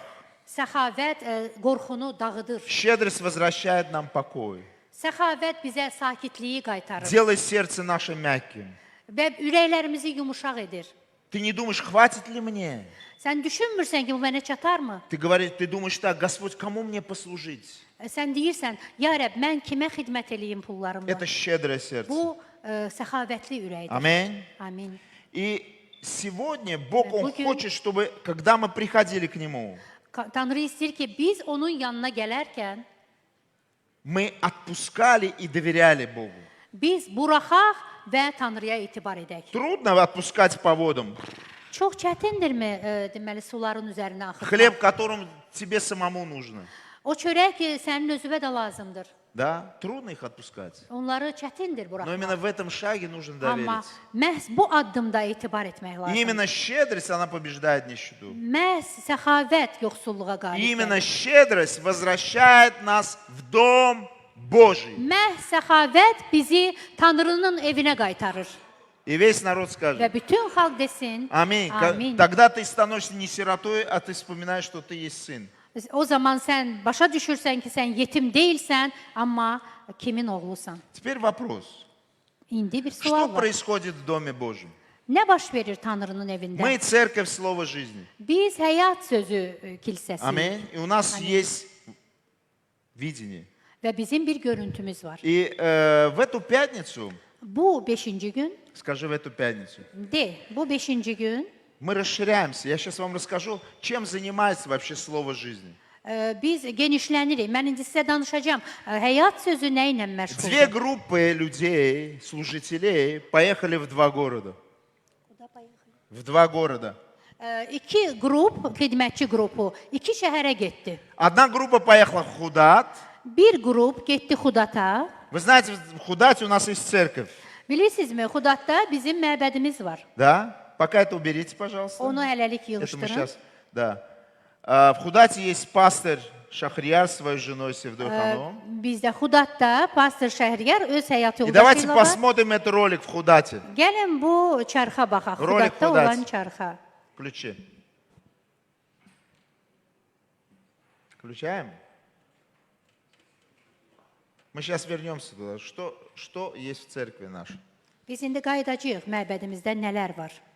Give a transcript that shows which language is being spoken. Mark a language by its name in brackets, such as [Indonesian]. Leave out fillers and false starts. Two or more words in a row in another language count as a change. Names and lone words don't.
[Azerbaijani] Səxavət qorxunu dağıdır. [Russian] Щедрость возвращает нам покой. [Azerbaijani] Səxavət bizə sakitliyi qaytarır [Russian] Делает сердце наше мягким. [Azerbaijani] və ürəklərimizi yumuşaq edir. [Russian] Ты не думаешь, хватит ли мне? [Azerbaijani] Sən düşünmürsən ki, bu mənə çatarmı? [Russian] Ты думаешь так, Господь, kому мне послужить? [Azerbaijani] Sən deyirsən, ya Rəbb, mən kimə xidmət eləyim pullarımla? [Russian] Это щедрое сердце. [Azerbaijani] Bu səxavətli ürəkdir. [Russian] Аминь. [Azerbaijani] Amin. [Russian] И сегодня Бог, Он [Azerbaijani] Bugün- [Russian] хочет, чтобы, когда мы приходили к Нему, [Azerbaijani] Tanrı istəyir ki, biz onun yanına gələrkən, [Russian] мы отпускали и доверяли Богу. [Azerbaijani] biz buraxaq və Tanrıya etibar edək. [Russian] Трудно отпускать по водам. [Azerbaijani] Çox çətindirmi, deməli, suların üzərinə axıtmaq? [Russian] Хлеб, которым тебе самому нужно. [Azerbaijani] O çörək ki, sənin özünə də lazımdır. [Russian] Да, трудно их отпускать. [Azerbaijani] Onları çətindir [Russian] Но [Azerbaijani] buraxmaq. [Russian] именно в этом шаге нужно [Azerbaijani] Amma [Russian] довериться. [Azerbaijani] məhz bu addımda etibar etmək [Russian] И [Azerbaijani] lazımdır. [Russian] именно щедрость, она побеждает нищету. [Azerbaijani] Məhz səxavət yoxsulluğa [Russian] И [Azerbaijani] qalib [Russian] именно [Azerbaijani] gəlir. [Russian] щедрость возвращает нас в Дом Божий. [Azerbaijani] Məhz səxavət bizi Tanrının evinə qaytarır. [Russian] И весь народ [Azerbaijani] Və [Russian] скажет, [Azerbaijani] bütün xalq desin, [Russian] аминь. [Azerbaijani] amin. [Russian] Тогда ты становишься не сиротой, а ты вспоминаешь, что ты есть сын. [Azerbaijani] O zaman sən başa düşürsən ki, sən yetim deyilsən, amma kimin oğlusan? [Russian] Теперь вопрос. [Azerbaijani] İndi bir [Russian] Что [Azerbaijani] sual var. [Russian] происходит в Доме Божьем? [Azerbaijani] Nə baş verir Tanrının evində? [Russian] Мы церковь Слова Жизни. [Azerbaijani] Biz həyat sözü kilsəsiyik [Russian] Аминь. И у нас есть видение. [Azerbaijani] və bizim bir görüntümüz var. [Russian] И в эту пятницу, [Azerbaijani] Bu 5-ci gün, [Russian] скажи в эту пятницу, [Azerbaijani] bu 5-ci gün [Russian] мы расширяемся. Я сейчас вам расскажу, чем занимается вообще Слово Жизни. [Azerbaijani] biz genişlənirik. Mən indi sizə danışacağam. Həyat sözü nə ilə [Russian] Две [Azerbaijani] məşğuldur? [Russian] группы людей, служителей, поехали в два города. В два города. [Azerbaijani] İki qrup, xidmətçi qrupu, iki şəhərə getdi. [Russian] Одна группа поехала в Худат. [Azerbaijani] Bir qrup getdi Xudata. [Russian] Вы знаете, в Худате у нас есть церковь. [Azerbaijani] Bilirsinizmi, Xudatda bizim məbədimiz var. [Russian] Да? Пока это уберите, пожалуйста. [Azerbaijani] Onu hələlik [Russian] Это мы [Azerbaijani] yığışdırın. [Russian] сейчас, да. В Худате есть пастырь Шахрияр с своей женой Севдой Ханум. [Azerbaijani] Bizdə Xudatda pastor Şəhriyar öz həyat [Russian] И давайте [Azerbaijani] yoldaşı ilə var. [Russian] посмотрим этот ролик в Худате. [Azerbaijani] Gəlin bu çarxa baxaq. Rolik Xudatda Xudat. olan çarxa. [Russian] Включи. Включаем? Мы сейчас вернемся туда. Что есть в церкви нашей? [Azerbaijani] Biz indi qayıdacağıq məbədimizdə nələr var.